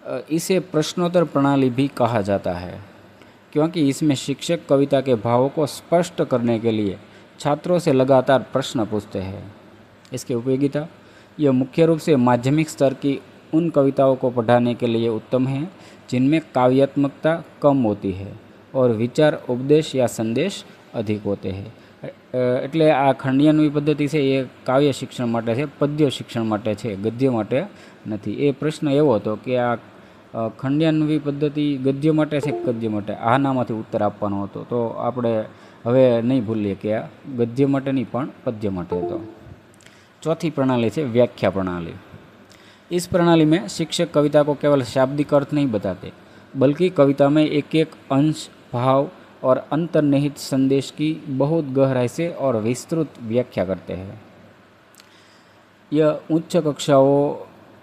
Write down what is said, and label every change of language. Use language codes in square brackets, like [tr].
[hi] इसे प्रश्नोत्तर प्रणाली भी कहा जाता है क्योंकि इसमें शिक्षक कविता के भावों को स्पष्ट करने के लिए छात्रों से लगातार प्रश्न पूछते हैं। इसकी उपयोगिता, यह मुख्य रूप से माध्यमिक स्तर की उन कविताओं को पढ़ाने के लिए उत्तम है जिनमें काव्यात्मकता कम होती है और विचार, उपदेश या संदेश अधिक होते हैं। [gu] એટલે આ ખંડિયાન્વી પદ્ધતિ છે એ કાવ્ય શિક્ષણ માટે છે, પદ્ય શિક્ષણ માટે છે, ગદ્ય માટે નથી। એ પ્રશ્ન એવો હતો કે આ ખંડિયાન્વી પદ્ધતિ ગદ્ય માટે છે કે પદ્ય માટે, આનામાંથી ઉત્તર આપવાનો હતો। તો આપણે હવે નહીં ભૂલીએ કે આ ગદ્ય માટે નહીં પણ પદ્ય માટે હતો। [hi] चौथी प्रणाली है व्याख्या प्रणाली। इस प्रणाली में शिक्षक कविता को केवल शाब्दिक अर्थ नहीं बताते बल्कि कविता में एक एक अंश, भाव और अंतर्निहित संदेश की बहुत गहराई से और विस्तृत व्याख्या करते हैं। यह उच्च कक्षाओं